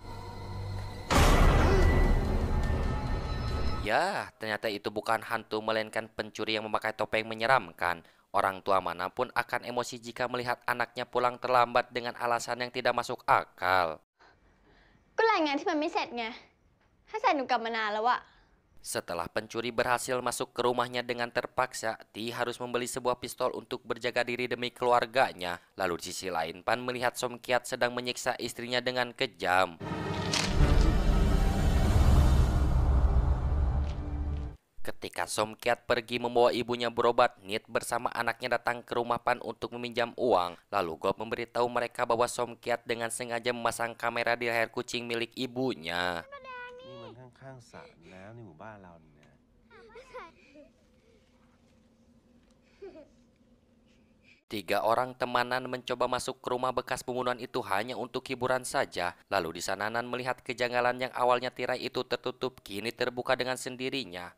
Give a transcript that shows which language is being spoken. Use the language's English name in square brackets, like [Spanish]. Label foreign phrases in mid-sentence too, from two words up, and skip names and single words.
[Indonesian] Ya, ternyata itu bukan hantu melainkan pencuri yang memakai topeng menyeramkan. Orang tua manapun akan emosi jika melihat anaknya pulang terlambat dengan alasan yang tidak masuk akal. [Thai] ก็รายงานที่มันไม่เสร็จไง ถ้าเสร็จหนูกลับมานานแล้วอะ [Indonesian] Setelah pencuri berhasil masuk ke rumahnya dengan terpaksa, Ti harus membeli sebuah pistol untuk berjaga diri demi keluarganya. Lalu di sisi lain, Pan melihat Som Kiat sedang menyiksa istrinya dengan kejam. Ketika Som Kiat pergi membawa ibunya berobat, Nit bersama anaknya datang ke rumah Pan untuk meminjam uang. Lalu Gop memberitahu mereka bahwa Som Kiat dengan sengaja memasang kamera di leher kucing milik ibunya. [Thai] นี่มันข้างๆสระน้ำในหมู่บ้านเราเนี่ย [Indonesian] Tiga orang temanan mencoba masuk ke rumah bekas pembunuhan itu hanya untuk hiburan saja. Lalu di sana Nan melihat kejanggalan yang awalnya tirai itu tertutup kini terbuka dengan sendirinya.